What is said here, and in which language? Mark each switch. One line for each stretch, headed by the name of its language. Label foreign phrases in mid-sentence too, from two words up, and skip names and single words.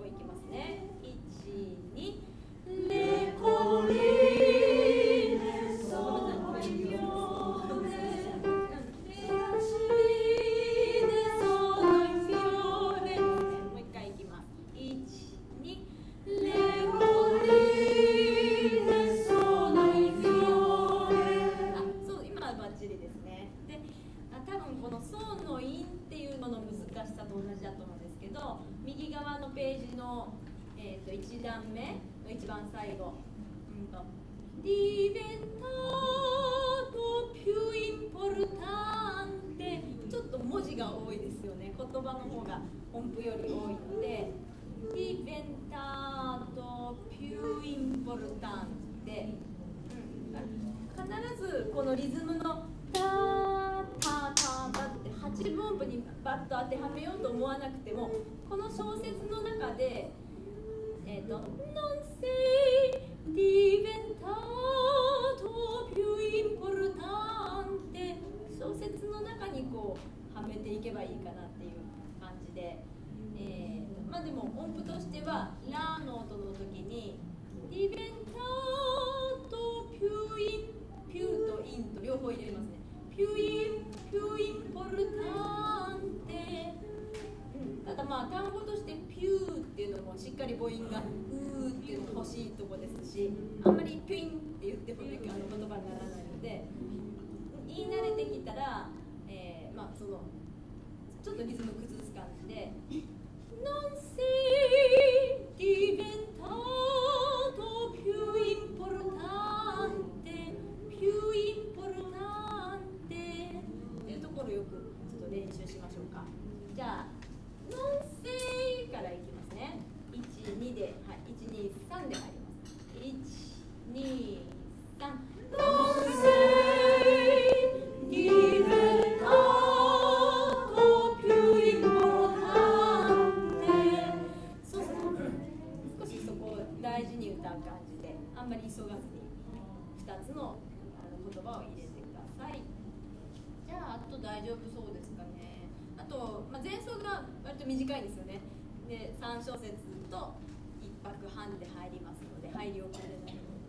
Japanese: 行きますね。1、2、
Italian: le colline sono in fiore, le colline sono in fiore,
Japanese: もう一回行きます。1、2、
Italian: le colline sono in fiore,
Japanese: あ、そう、今はバッチリですね。で、多分このソのインっていうのの難しさと同じだと思うんですけど、右側のページの、1段目の一番最後、
Italian: diventato più importante
Japanese: 葉の方が音符より多いので、
Italian: diventato più importante、
Japanese: 必ずこのリズムのタータータータって8分音符にバッと当てはめようと思わなくても、この小説の中で
Italian: non sei diventato più importante、
Japanese: 小説の中にこうはめていけばいいかなっていう感じで、まあでも音符としてはラの音の時に diventato più とインと両方入れますね。
Italian: più importante、
Japanese: ただまあ単語としてピューっていうのもしっかり母音がうーっていうのも欲しいとこですし、あんまりピュインって言っても言葉にならないので、言い慣れてきたら、まあそのちょっとリズム崩す感じで
Italian: Non sei diventato più importante
Japanese: っていうところをよくちょっと練習しましょうか。じゃあ
Italian: Non sei
Japanese: からいきますね。1、2で、はい、1、2、3で入ります。1、2、3。
Italian: Non sei diventato più importante。
Japanese: そうそう、少しそこを大事に歌う感じで、あんまり急がずに2つの言葉を入れてください。じゃあ、あと大丈夫そうですかね。あと、前奏が割と短いんですよね。で、3小節と1拍半で入りますので、入り遅れないように。